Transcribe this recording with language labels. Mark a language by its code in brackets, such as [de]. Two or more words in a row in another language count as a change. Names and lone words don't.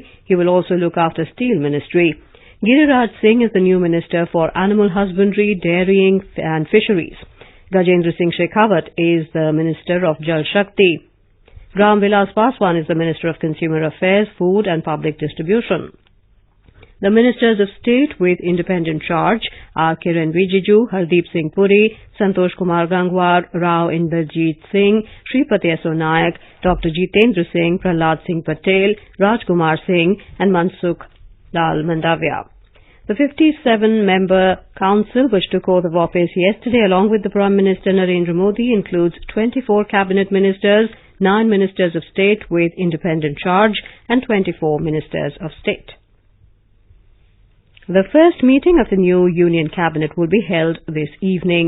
[en] He will also look after Steel Ministry. Giriraj Singh is the new Minister for Animal Husbandry, Dairying and Fisheries. Gajendra Singh Shekhawat is the Minister of Jal Shakti. Ramvilas Paswan is the Minister of Consumer Affairs, Food and Public Distribution. The Ministers of State with independent charge are Kiren Rijiju, Hardeep Singh Puri, Santosh Kumar Gangwar, Rao Inderjeet Singh, Shripati Yesso Nayak, Dr. Jitendra Singh, Prahlad Singh Patel, Rajkumar Singh and Mansukh Lal Mandavia. The 57-member council, which took oath of office yesterday along with the Prime Minister Narendra Modi, includes 24 cabinet ministers, 9 ministers of state with independent charge and 24 ministers of state. The first meeting of the new Union Cabinet will be held this evening.